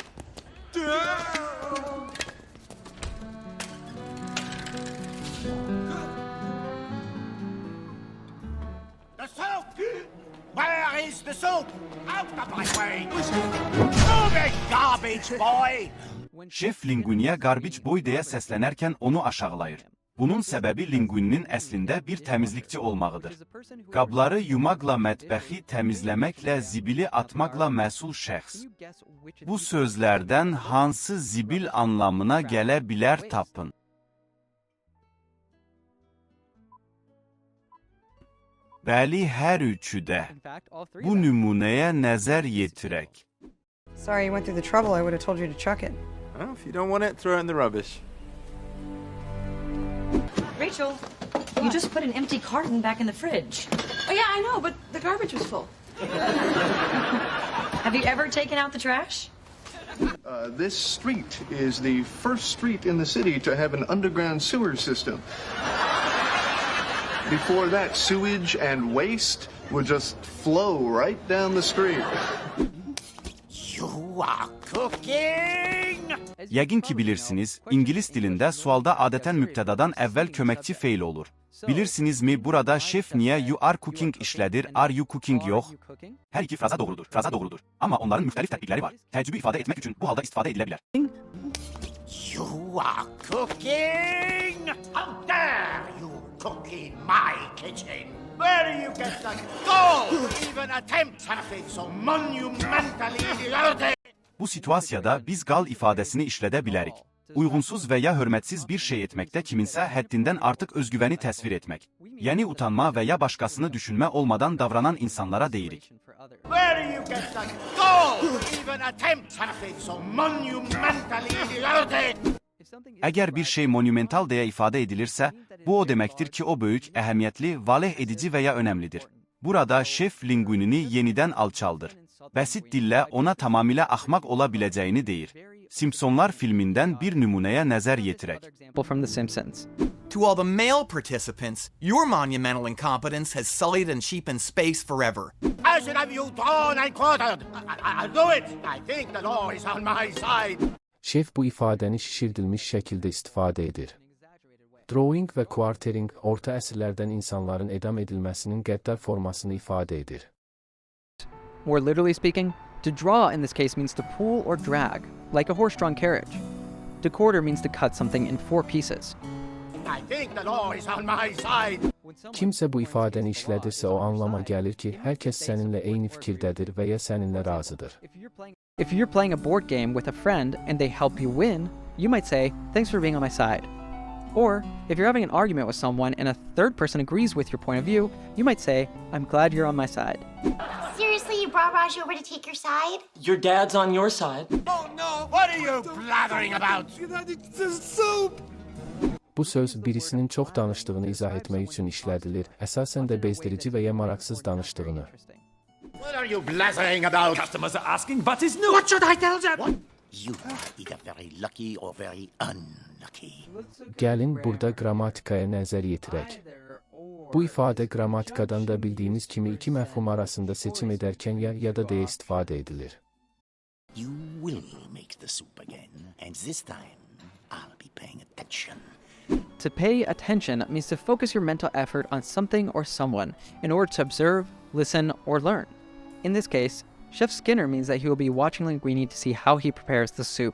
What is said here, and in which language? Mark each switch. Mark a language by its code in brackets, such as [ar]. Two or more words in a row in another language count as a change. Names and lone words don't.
[en] The soup! Where is the soup? Out of my way! Move it, garbage boy! [az] Şef Linguiniyə [en] garbage boy [az] deyə səslənərkən onu aşağılayır. Bunun səbəbi Linguininin əslində bir təmizlikçi olmağıdır. Qabları yumaqla mətbəxi təmizləməklə zibili atmaqla məsul şəxs. Bu sözlərdən hansı zibil anlamına gələ bilər tapın. Bəli, hər üçü də. Bu nümunəyə nəzər yetirək. [en] Sorry you went through the trouble. I would have told you to chuck it. Well, if you don't want it, throw it in the rubbish. Rachel, you just put an empty carton back in the fridge. Oh, yeah, I know, but the garbage was full. Have you ever taken out the trash? This street is the first street in the city to have an underground sewer system. Before that, sewage and waste would just flow right down the street. You are cooking! [az] Yəqin ki bilirsiniz, İngilis dilində sualda adətən mübtədadan əvvəl köməkçi feil olur. Bilirsinizmi burada şef niyə [en] you are cooking [az] işlədir, [en] are you cooking [az] yox? Hər iki fraza doğrudur. Amma onların müxtəlif tətbiqləri var. Təəccübü ifadə etmək üçün bu halda istifadə edilə bilər. [en] You are cooking! How dare you cook in my kitchen? Where do you get that gall? Even attempt something so monumentally idiotic! [az] Bu situasiyada biz qal ifadəsini işlədə bilərik. Uyğunsuz və ya hörmətsiz bir şey etməkdə kiminsə həddindən artıq özgüvəni təsvir etmək. Yəni utanma və ya başqasını düşünmə olmadan davranan insanlara deyirik. Where do you get that gall? Even attempt something so monumentally idiotic! Əgər bir şey monumental deyə ifadə edilirsə, bu o deməkdir ki, o böyük, əhəmiyyətli, valeh edici və ya önəmlidir. Burada şef Linguinini yenidən alçaldır. Bəsit dillə ona tamamilə axmaq ola biləcəyini deyir. Simpsonlar filmindən bir nümunəyə nəzər yetirək. [en] To all the male participants, your monumental incompetence has sullied and cheapened space forever. I should have you drawn and quartered. I'll do it. I think the law is on my side. [az] Şef bu ifadəni şişirdilmiş şəkildə istifadə edir. Drawing və quartering orta əsrlərdən insanların edam edilməsinin qəddar formasını ifadə edir. [en] More literally speaking, to draw in this case means to pull or drag, like a horse-drawn carriage. To quarter means to cut something in 4 pieces. I think the law is on my side. [az] Kimsə bu ifadəni işlədirsə o anlama gəlir ki, hər kəs səninlə eyni fikirdədir və ya səninlə razıdır. [en] If you're playing a board game with a friend and they help you win, you might say, "Thanks for being on my side." Or, if you're having an argument with someone and a third person agrees with your point of view, you might say, "I'm glad you're on my side." Seriously, you brought Raj over to take your side? Your dad's on your side. Oh no! What are you blathering about? Soup! [az] Bu söz birisinin çox danışdığını izah etmək üçün işlədilir, əsasən də bezdirici və ya maraqsız danışdığını. [en] What are you blathering about? Customers are asking what is new. What should I tell them? What? You are either very lucky or very unlucky. [az] Gəlin burada qrammatikaya nəzər yetirək. Bu ifadə qrammatikadan da bildiyimiz kimi iki məfhum arasında seçim edərkən ya da deyə istifadə edilir. [en] You will make the soup again, and this time I'll be paying attention. To pay attention means to focus your mental effort on something or someone in order to observe, listen, or learn. In this case, Chef Skinner means that he will be watching Linguini to see how he prepares the soup.